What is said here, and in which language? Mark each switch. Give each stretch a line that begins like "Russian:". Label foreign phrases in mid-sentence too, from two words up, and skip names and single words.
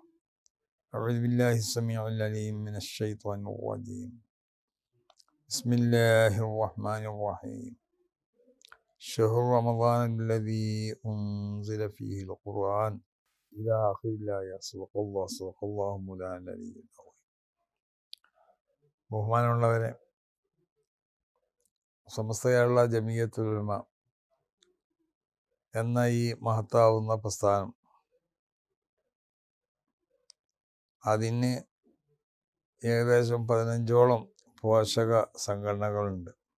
Arabic: أعوذ بالله السميع العليم من الشيطان الرجيم. بسم الله الرحمن الرحيم. شهر رمضان الذي أنزل فيه القرآن إلى آخر الآية. صدق الله مولانا العلي العظيم.
Malayalam: ബഹുമാനമുള്ളവരെ, സമസ്ത കേരള ജമിയത്തുൽ ഉലമ എന്ന ഈ മഹത്താവുന്ന പ്രസ്ഥാനം, അതിന് ഏകദേശം 15ഓളം പോഷക സംഘടനകളുണ്ട്.